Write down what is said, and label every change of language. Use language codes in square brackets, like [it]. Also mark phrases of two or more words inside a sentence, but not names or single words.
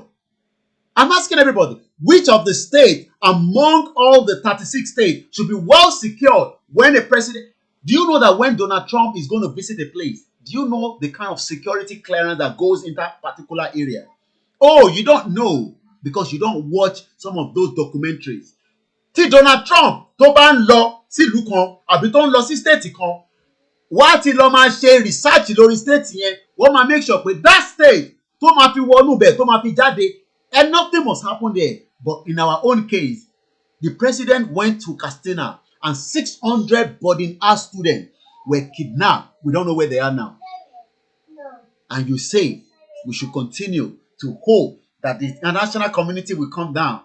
[en] I'm asking everybody, which of the states among all the 36 states should be well secured when a president? Do you know that when Donald Trump is going to visit a place, do you know the kind of security clearance that goes in that particular area? Oh, you don't know because you don't watch some of those documentaries. [yo] Tí Donald Trump tó bá ń lọ sí ìlú kan àbí tó ń lọ sí state kan, wá ti lọ máa ṣe research lórí state yẹn, wọ́n máa [en] make sure [yo] pé [en] that state [yo] tó máa fi wọnú bẹ̀ tó máa fi jáde, [en] and nothing must happen there. But in our own case, the president went to Katsina and 600 boarding house students were kidnapped. We don't know where they are now. And you say we should continue to hope that the international community will come down.